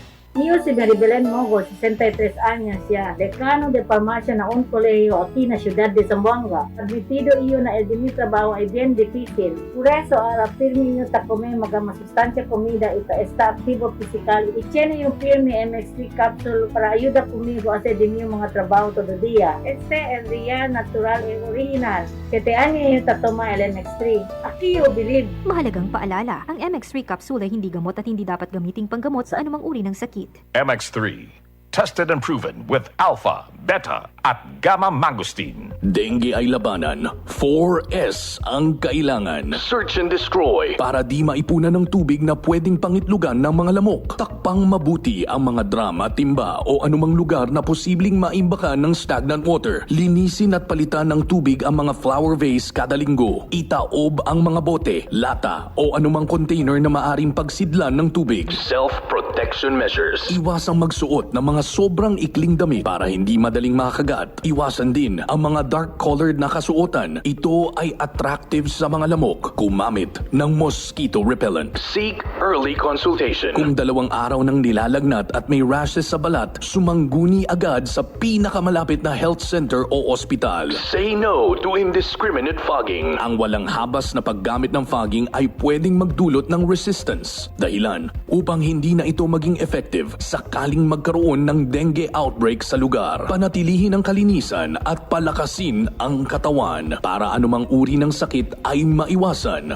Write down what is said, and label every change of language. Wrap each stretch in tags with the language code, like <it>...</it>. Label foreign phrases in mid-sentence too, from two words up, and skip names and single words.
<cbk>Niyo si Maribelen Mogo,</cbk> <tl>63 años siya,</tl> <cbk>dekano de farmacia na un kolehiyo aquí na siyudad de Zamboanga. Admitido iyo na el mi trabajo ay bien difícil. Por eso, al firme niyo ta comer masustancia comida y está activo physical. Y tiene yung firme MX3 capsule para ayuda conmigo a hacer</cbk> <tl>din yung mga</tl> <cbk>trabajo todo día. Este es real, natural, y original. 7 años yung tatoma el MX3. Aquí</cbk> <en>you believe.</en> <tl>Mahalagang paalala, ang MX3 capsule ay hindi gamot at hindi dapat gamiting panggamot sa anumang uri ng sakit. MX3,</tl> <en>tested and proven with alpha, beta, at gamma mangosteen.</en> <tl>Dengue ay labanan, 4S ang kailangan.</tl> <en>Search and destroy</en> <tl>para di maipunan ng tubig na pwedeng pangitlugan ng mga lamok. Takpang mabuti ang mga drum at timba o anumang lugar na posibleng maimbakan ng</tl> <en>stagnant water.</en> <tl>Linisin at palitan ng tubig ang mga flower vase kada linggo. Itaob ang mga bote, lata o anumang container na maaring pagsidlan ng tubig.</tl> <en>Self-protection measures.</en> <tl>Iwasang magsuot ng mga sobrang ikling damit para hindi madaling makagat. Iwasan din ang mga dark-colored na kasuotan. Ito ay attractive sa mga lamok. Gumamit ng</tl> <en>mosquito repellent. Seek early consultation.</en> <tl>Kung 2 araw nang nilalagnat at may rashes sa balat, sumangguni agad sa pinakamalapit na</tl> <en>health center</en> <tl>o ospital.</tl> <en>Say no to indiscriminate fogging.</en> <tl>Ang walang habas na paggamit ng fogging ay pwedeng magdulot ng resistance. Dahilan upang hindi na ito maging effective sakaling magkaroon ng</tl> <en>dengue outbreak</en> <tl>sa lugar. Panatilihin ang kalinisan at palakasin ang katawan para anumang uri ng sakit ay maiwasan.</tl>